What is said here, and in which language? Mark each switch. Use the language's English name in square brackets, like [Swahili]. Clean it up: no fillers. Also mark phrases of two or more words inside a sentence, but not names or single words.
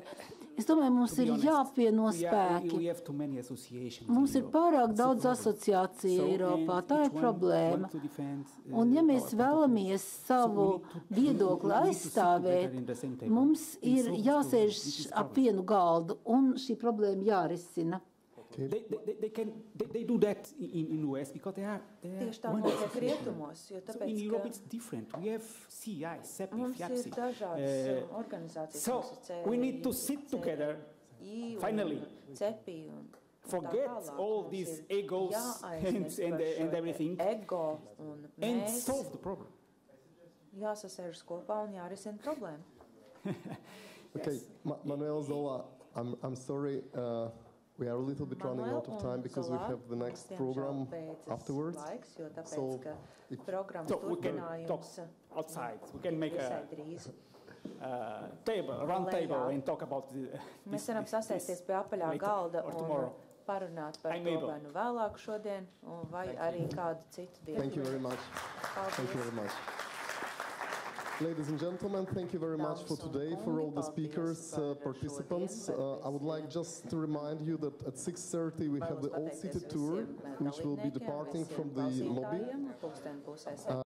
[Latvian] Es domāju, mums ir jāapvieno spēki. Mums ir pārāk daudz asociāciju Eiropā. Tā ir problēma. Un ja mēs vēlamies savu viedokli aizstāvēt, mums ir jāsēž ap vienu galdu un šī problēma jārisina. [English] They do that in US because they are [Latvian] tieši tā notiek rietumos, jo tāpēc, [English] in Europe it's different. We have CI, CEPI, [Latvian] mums ir dažādas organizācijas. [English] So we need to sit together, finally, forget all these egos and everything, and solve the problem. [Latvian] Jāsasēžas kopā un jārisina problēmu. [English] Okay, Manuel Zola, I'm sorry. We are a little bit running out of time because we have the next program afterwards. So we can talk outside. We can make a table, round table, and talk about [Latvian] Mēs varam sasēsties pie apaļā galda un parunāt par to vai nu vēlāk šodien, vai arī kādu citu dienu. [English] Thank you very much. Thank you very much. Ladies and gentlemen, thank you very much for today, for all the speakers, participants. I would like just to remind you that at 6:30 we have the Old City Tour, which will be departing from the lobby.